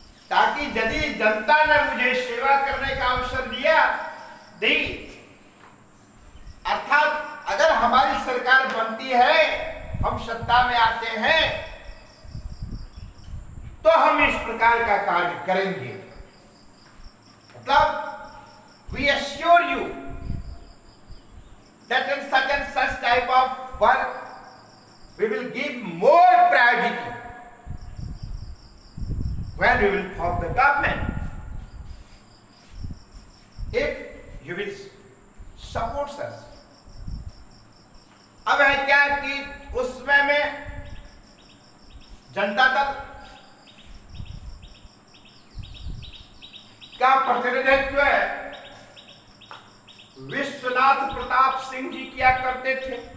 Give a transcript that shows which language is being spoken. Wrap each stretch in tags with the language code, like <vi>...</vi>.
<hi>ताकि यदि जनता ने मुझे सेवा करने का अवसर दी, अर्थात अगर हमारी सरकार बनती है, हम सत्ता में आते हैं, तो हम इस प्रकार का कार्य करेंगे।</hi> <en>मतलब we assure you that in such and such type of work we will give more priority when we will form the government if you will support us।</en> <hi>अब है क्या कि उस समय में जनता दल का प्रतिनिधित्व विश्वनाथ प्रताप सिंह जी किया करते थे।</hi>